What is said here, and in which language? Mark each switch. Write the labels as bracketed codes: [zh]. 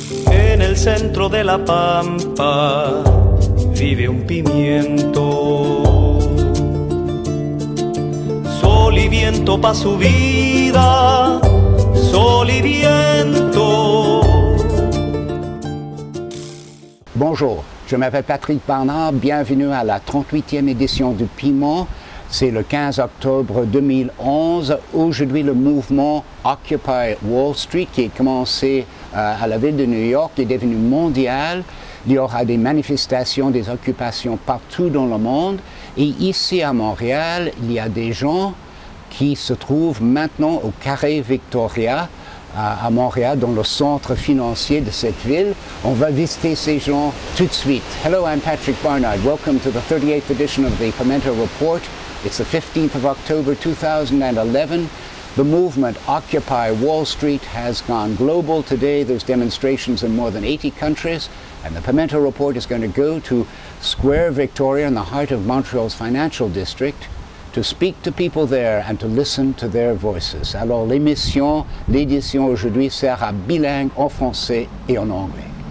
[es] En el centro de la pampa vive un pimiento. Sol y viento pa' su vida, sol y viento. [fr] Bonjour, je m'appelle Patrick Barnard, bienvenue à la 38e édition du Piment. C'est le 15 octobre 2011. Aujourd'hui, le mouvement Occupy Wall Street, qui a commencé à la ville de New York, est devenu mondial. Il y aura des manifestations, des occupations partout dans le monde. Et ici à Montréal, il y a des gens qui se trouvent maintenant au Carré Victoria, à Montréal, dans le centre financier de cette ville. On va visiter ces gens tout de suite. [en] Hello, I'm Patrick Barnard. Welcome to the 38th edition of the Piment Report. It's the 15th of October 2011. The movement Occupy Wall Street has gone global today. There's demonstrations in more than 80 countries. And the Piment Report is going to go to Square Victoria in the heart of Montreal's financial district to speak to people there and to listen to their voices. [fr] Alors l'édition aujourd'hui sera bilingue en français et en anglais.